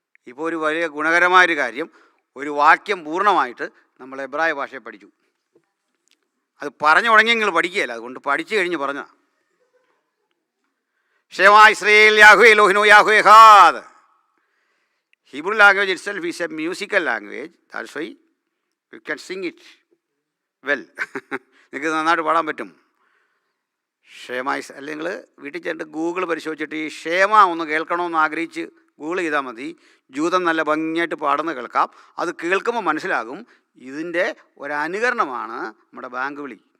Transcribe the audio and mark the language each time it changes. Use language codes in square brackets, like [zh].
[ml] ഇപ്പോൾ ഒരു വലിയ ഗുണകരമായൊരു കാര്യം, ഒരു വാക്യം പൂർണ്ണമായിട്ട് നമ്മൾ എബ്രായ ഭാഷയെ പഠിച്ചു. അത് പറഞ്ഞു തുടങ്ങി നിങ്ങൾ പഠിക്കുകയല്ല, അതുകൊണ്ട് പഠിച്ചു കഴിഞ്ഞ് പറഞ്ഞതാണ്. [he] ക്ഷേമ ഇസ്രയേൽ, യാഹുവേ എലോഹിനു, യാഹുവേ എഹാദ്. [en] Hebrew language itself is a musical language. That's why you can sing it well. [ml] നിങ്ങൾക്ക് നന്നായിട്ട് പാടാൻ പറ്റും. ക്ഷേമ അല്ലെങ്കിൽ നിങ്ങൾ വീട്ടിൽ ചെന്നിട്ട് ഗൂഗിൾ പരിശോധിച്ചിട്ട് ഈ ക്ഷേമ ഒന്ന് കേൾക്കണമെന്ന് ആഗ്രഹിച്ച് ഗൂഗിൾ ചെയ്താൽ മതി. ജൂതം നല്ല ഭംഗിയായിട്ട് പാടുന്നത് കേൾക്കാം. അത് കേൾക്കുമ്പോൾ മനസ്സിലാകും ഇതിൻ്റെ ഒരനുകരണമാണ് നമ്മുടെ ബാങ്ക് വിളി.